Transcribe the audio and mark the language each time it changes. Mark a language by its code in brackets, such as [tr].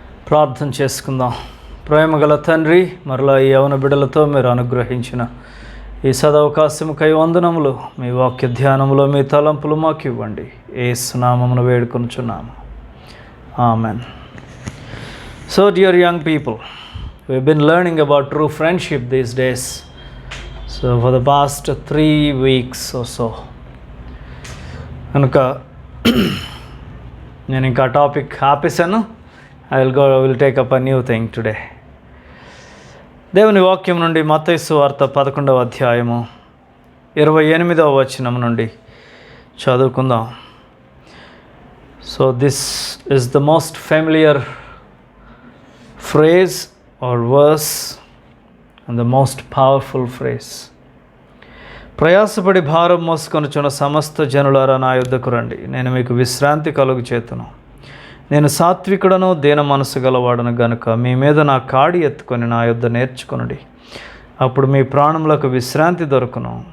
[te] ప్రార్థన చేసుకుందాం. ప్రేమగల తండ్రి, మరలా ఈ యవన బిడ్డలతో మీరు అనుగ్రహించిన ఈ సదవకాశముకై వందనములు. మీ వాక్య ధ్యానములో మీ తలంపులు మాకు ఇవ్వండి. యేసు నామమున వేడుకొనుచున్నాము. Amen. [en] So dear young people, we've been learning about true friendship these days. So for the past 3 weeks or so. [te] కనుక నేను ఇంకా topic ఆపేశాను. [en] I will take up a new thing today. [te] దేవుని వాక్యం నుండి మత్తయి సువార్త 11వ అధ్యాయము 28వ వచనం నుండి చదువుకుందాం. [en] So this is the most familiar phrase or verse and the most powerful phrase. [te] ప్రయాసపడి భారం మోసుకొనుచున్న సమస్త జనులారా నా యొద్దకు రండి, నేను మీకు విశ్రాంతి కలుగు చేతును. నేను సాత్వికుడను దీన మనసు గలవాడను గనుక మీ మీద నా కాడి ఎత్తుకొని నా యొద్ద నేర్చుకొనుడి, అప్పుడు మీ ప్రాణములకు విశ్రాంతి దొరుకును.